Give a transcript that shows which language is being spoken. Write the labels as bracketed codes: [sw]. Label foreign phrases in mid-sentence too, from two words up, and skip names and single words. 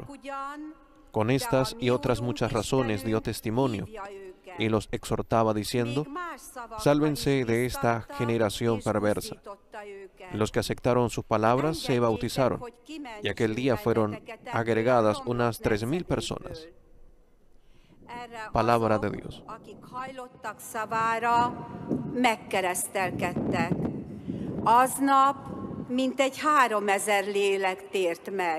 [es] Con estas y otras muchas razones dio testimonio, y los exhortaba diciendo: sálvense de esta generación perversa. Los que aceptaron sus palabras se bautizaron, y aquel día fueron agregadas unas 3,000 personas. Palabra de Dios. [hu] Akik hajlottak szavára, megkeresztelkedtek. Aznap mintegy 3000 lélek tért meg.